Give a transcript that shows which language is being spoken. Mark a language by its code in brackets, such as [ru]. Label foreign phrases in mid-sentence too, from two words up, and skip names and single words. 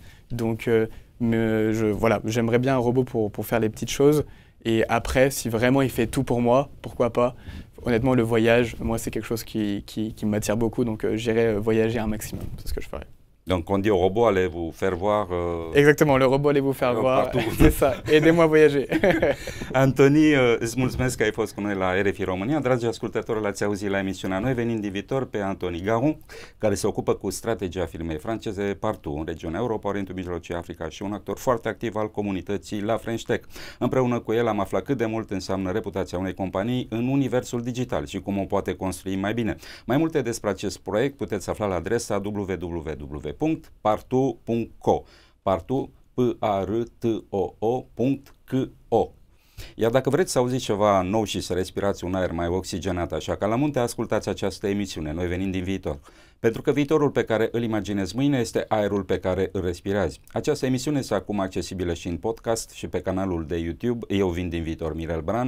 [fr] Donc, voilà, j'aimerais bien un robot pour faire les petites choses. Et après, si vraiment il fait tout pour moi, pourquoi pas? Honnêtement, le voyage, moi, c'est quelque chose qui m'attire beaucoup. Donc, j'irai voyager un maximum. C'est ce que je ferais. Donc, on dit au robot, allez vous faire voir... Exactement, le robot, allez vous faire voir. C'est ça, aidez-moi à voyager. [ro] Antoni, îți mulțumesc că ai fost cu noi la RFI România. Dragi ascultători, l-ați auzit la emisiunea Noi venind din viitor pe Antoni Garon, care se ocupă cu strategia firmei franceze Partout în regiunea Europa, Orientul Mijlociu, Africa și un actor foarte activ al comunității la French Tech. Împreună cu el am aflat cât de mult înseamnă reputația unei companii în universul digital și cum o poate construi mai bine. Mai multe despre acest proiect puteți afla la adresa www.partout.co. Partout, P-A-R-T-O-O.co. Iar dacă vreți să auziți ceva nou și să respirați un aer mai oxigenat așa ca la munte, ascultați această emisiune, Noi venim din viitor. Pentru că viitorul pe care îl imaginezi mâine este aerul pe care îl respirați. Această emisiune este acum accesibilă și în podcast și pe canalul de YouTube Eu vin din viitor, Mirel Bran.